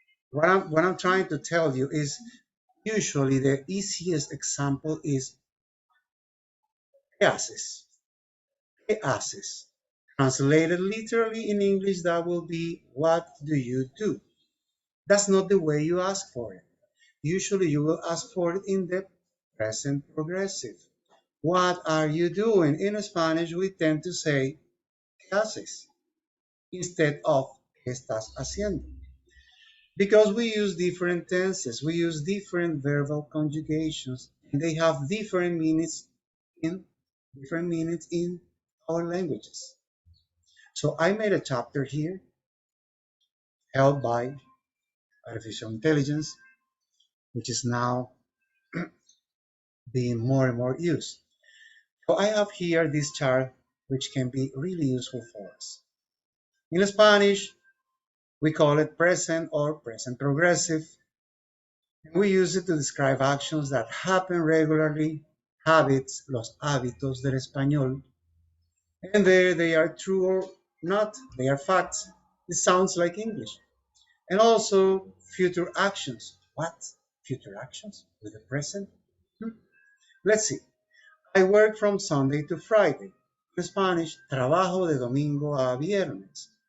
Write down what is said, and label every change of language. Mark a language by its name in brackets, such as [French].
[English] What I'm trying to tell you is usually the easiest example is [Spanish] ¿qué haces? ¿Qué haces? [English] Translated literally in English, that will be what do you do? That's not the way you ask for it. Usually you will ask for it in the present progressive. What are you doing? In Spanish, we tend to say [Spanish] ¿qué haces? [English] Instead of [Spanish] ¿qué estás haciendo? [English] Because we use different tenses, we use different verbal conjugations, and they have in different meanings in our languages. So I made a chapter here helped by artificial intelligence, which is now being more and more used. So I have here this chart, which can be really useful for us. In Spanish, we call it present or present progressive. And we use it to describe actions that happen regularly, habits, [Spanish] los hábitos del español. [English] And there they are true or not, they are facts. It sounds like English. And also future actions. What? Future actions with the present? Let's see. I work from Sunday to Friday. In Spanish, [Spanish] trabajo de domingo a viernes.